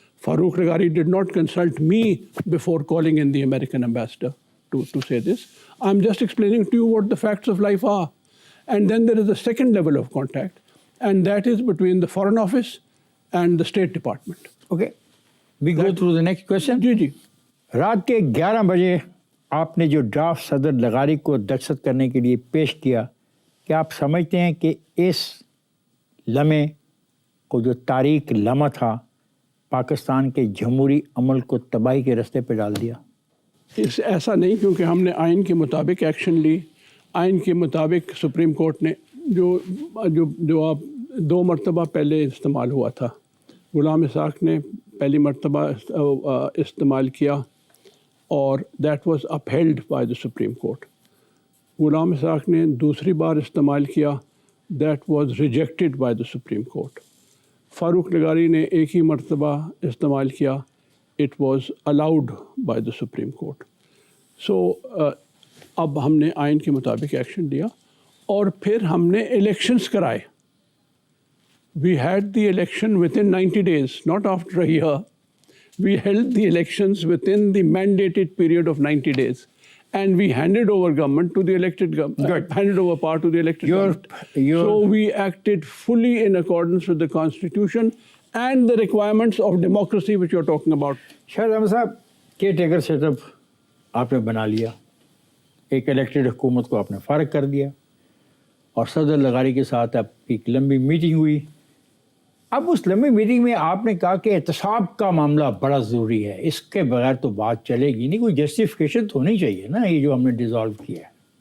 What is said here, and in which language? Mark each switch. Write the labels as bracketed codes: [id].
[en] Farooq Regari did not consult me before calling in the American ambassador to say this. I'm just explaining to you what the facts of life are. And then there is a second level of contact, and that is between the Foreign Office and the State Department. Okay. We go through the next question. [ur] جی. رات کے 11 بجے آپ نے جو draft صدر لغاری کو دستخط کرنے کے لیے پیش کیا، کیا آپ سمجھتے ہیں کہ اس لمحے کو جو تاریخ لمحہ تھا پاکستان کے جمہوری عمل کو تباہی کے رستے پہ ڈال دیا؟ ایسا نہیں، کیونکہ ہم نے آئین کے مطابق ایکشن لی. آئین کے مطابق سپریم کورٹ نے جو آپ 2 مرتبہ پہلے استعمال ہوا تھا، غلام اسحاق نے پہلی مرتبہ استعمال کیا اور [en] That was upheld by the Supreme Court. [ur] Ghulam اسحاق نے دوسری بار استعمال کیا، [en] That was rejected by the supreme court. [ur] فاروق لغاری نے ایک ہی مرتبہ استعمال کیا، [en] It was allowed by the Supreme Court. [ur] سو اب ہم نے آئین کے مطابق ایکشن لیا اور پھر ہم نے الیکشنز کرائے. [en] We had the election within 90 days, not after a year. We held the elections within the mandated period of 90 days. And we handed over government to the elected government, handed over power to the elected government. So we acted fully in accordance with the Constitution and the requirements of democracy which you're talking about. [ur] شاہد احمد صاحب، care taker set up آپ نے بنا لیا، ایک elected حکومت کو آپ نے فارغ کر دیا اور صدر لغاری کے ساتھ آپ کی ایک لمبی میٹنگ ہوئی. اب اس لمبی میٹنگ میں آپ نے کہا کہ احتساب کا معاملہ بڑا ضروری ہے، اس کے بغیر تو بات چلے گی نہیں، کوئی جسٹیفیکیشن تو ہونی چاہیے نا یہ جو ہم نے ڈیزالو کیا ہے.